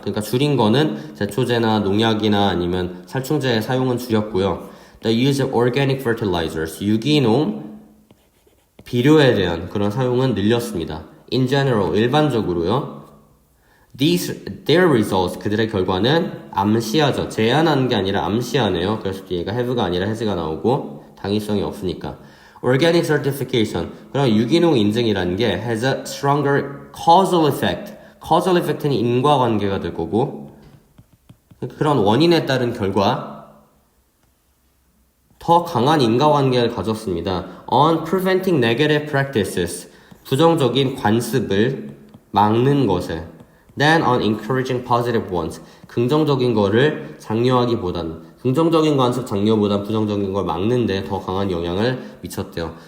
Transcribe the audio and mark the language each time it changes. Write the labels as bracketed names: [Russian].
[Korean] 그러니까 줄인 거는 제초제나 농약이나 아니면 살충제의 사용은 줄였고요. [English] The use of organic fertilizers, [Korean] 유기농 비료에 대한 그런 사용은 늘렸습니다. [English] In general, [Korean] 일반적으로요. [English] Their results, [Korean] 그들의 결과는 암시하죠. 제안하는 게 아니라 암시하네요. 그래서 뒤에가 have가 아니라 has가 나오고 당위성이 없으니까. [English] Organic certification, [Korean] 그럼 유기농 인증이라는 게 [English] has a stronger causal effect. [Korean] causal effect는 인과관계가 될 거고 그런 원인에 따른 결과 더 강한 인과관계를 가졌습니다. [English] On preventing negative practices, [Korean] 부정적인 관습을 막는 것에 [English] than on encouraging positive ones, [Korean] 긍정적인 거를 장려하기보다는 긍정적인 관습 장려보다 부정적인 걸 막는데 더 강한 영향을 미쳤대요.